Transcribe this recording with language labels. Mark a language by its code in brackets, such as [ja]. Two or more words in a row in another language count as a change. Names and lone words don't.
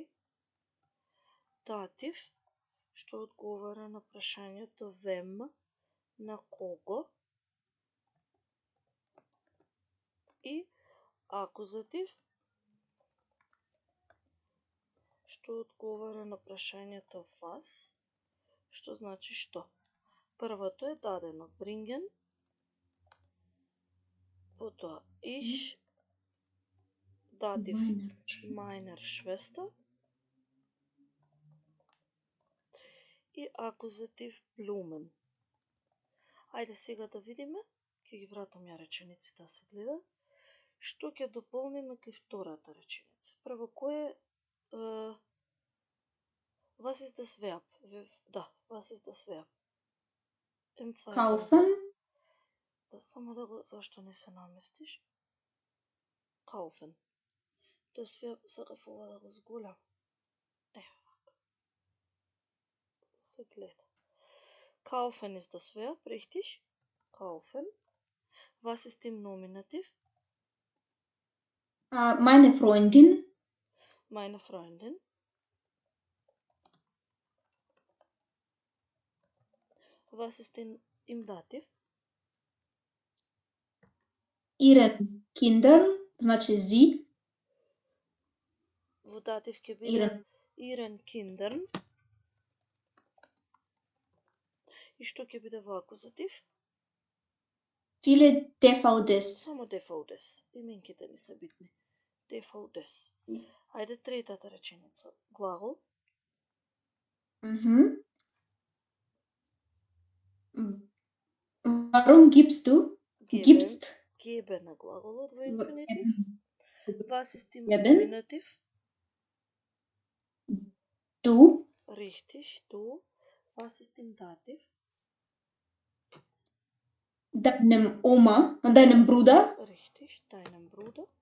[mk] Датив, што одговара на прашањето вем, на кого. И акузатив, што одговара на прашањето вас, што значи што. Првото е дадено bringen, потоа ich, датив [de] meiner Schwester [mk] и акузатив Blumen. Ајде сега да видиме, ќе ги вратам ја речениците да се гледа, што ќе дополниме кај втората реченица. Прво, кој е [de] was ist das Verb? Да, was ist das Verb? Kaufen. [mk] Да, само да го, зашто не се наместиш? [de] Kaufen. Das Verb, [mk] сакав ова да го зголам. Ево вака. Се гледа. [de] Kaufen ist das Verb, richtig? Kaufen. Was ist im Nominativ? Meine Freundin. Meine Freundin. Was ist im Dativ? Ihren Kindern, значи sie. [mk] Во датив ќе биде [de] ihren Kindern. [mk] И што ќе биде во акузатив? [de] Viele DVDs. [mk] Само DVDs. Именките ни се битни. DVDs. Ајде третата реченица. Глагол. [de] Warum gibst du? Gibst. [mk] Geben на глаголот во инфинитив. [de] Was ist im Geben. Nominativ? Du. Richtig, du. Was ist im Dativ? Deinem Oma und deinem Bruder. Richtig, deinem Bruder.